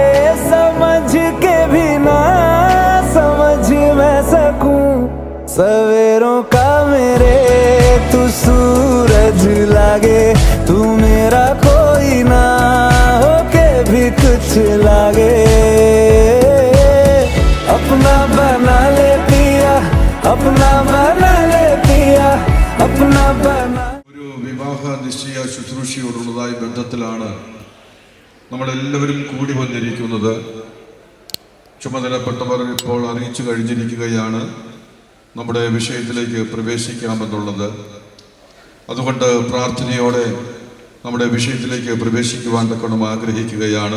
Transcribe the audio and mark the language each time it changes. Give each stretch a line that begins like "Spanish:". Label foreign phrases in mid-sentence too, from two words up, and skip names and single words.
Hindi: समझ के भी ना समझ मैं सकूं सवेरों का मेरे तू सूरज लागे। तू मेरा कोई ना होके भी कुछ लागे। अपना बना ले पिया, अपना बना ले पिया, अपना बना.
Malayalam: ഒരു വിവാഹ നിശ്ചയ ശുശ്രൂഷയോടുള്ളതായ ബന്ധത്തിലാണ് നമ്മളെല്ലാവരും കൂടി വന്നിരിക്കുന്നത്. ചുമതലപ്പെട്ടവർ ഇപ്പോൾ അറിയിച്ചു കഴിഞ്ഞിരിക്കുകയാണ് നമ്മുടെ വിഷയത്തിലേക്ക് പ്രവേശിക്കാമെന്നുള്ളത്. അതുകൊണ്ട് പ്രാർത്ഥനയോടെ നമ്മുടെ വിഷയത്തിലേക്ക് പ്രവേശിക്കുവാൻ തക്കണം ആഗ്രഹിക്കുകയാണ്.